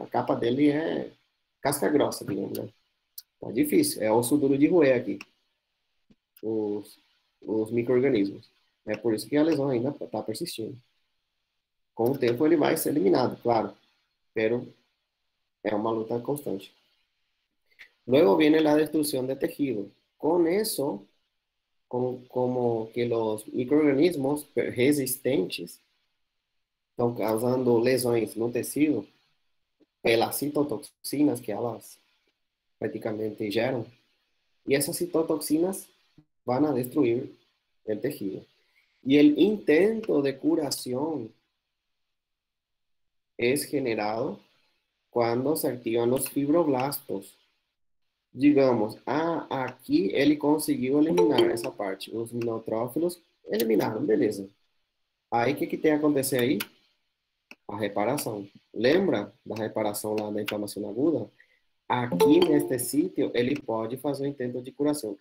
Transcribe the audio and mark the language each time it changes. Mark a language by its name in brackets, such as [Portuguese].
[Portuguese] A capa dele é casca grossa, digamos, né? Tá difícil, é osso duro de roer aqui. Os micro-organismos. É por isso que a lesão ainda está persistindo. Com o tempo ele vai ser eliminado, claro. [Spanish] Pero [Portuguese] é uma luta constante. [Spanish] Luego viene la destrucción de tejido. Con eso, como que los micro-organismos resistentes [Portuguese] estão causando lesões no tecido, pelas citotoxinas que elas praticamente geram, e essas citotoxinas [Spanish] van a destruir el tejido. Y el intento de curación es generado cuando se activan los fibroblastos. [Portuguese] Digamos, aqui ele conseguiu eliminar essa parte. Os neutrófilos eliminaram, beleza. Aí, o que tem que acontecer aí? A reparação. Lembra da reparação lá da inflamação aguda? Aqui, neste sítio, ele pode fazer o intento de curação.